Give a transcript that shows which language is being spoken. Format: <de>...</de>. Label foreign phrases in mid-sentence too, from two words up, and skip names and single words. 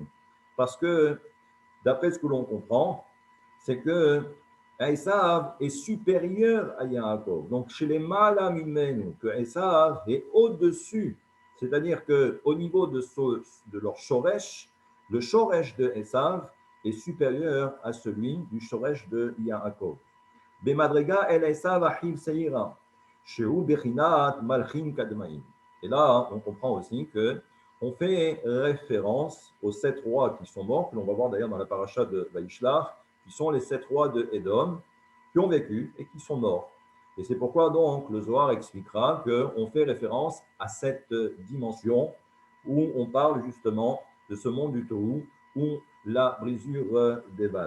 <fr>Parce que, d'après ce que l'on comprend, c'est que Esav est supérieur à Yaakov. Donc, chez les Malamimenu, que Esav est au-dessus. C'est-à-dire qu'au niveau de leur shoresh, le shoresh de Esav est supérieur à celui du shoresh de Yaakov.</fr> <he>במדרגה אל עשו אחיו שעירה שהוא בחינת מלכים קדמאים.</he> <fr>Et là, on comprend aussi que on fait référence aux 7 rois qui sont morts, que l'on va voir d'ailleurs dans la paracha de Vaishlach, qui sont les 7 rois de Édom, qui ont vécu et qui sont morts. Et c'est pourquoi donc le Zohar expliquera qu'on fait référence à cette dimension où on parle justement de ce monde du Tohu, où la brisure des vases.</fr>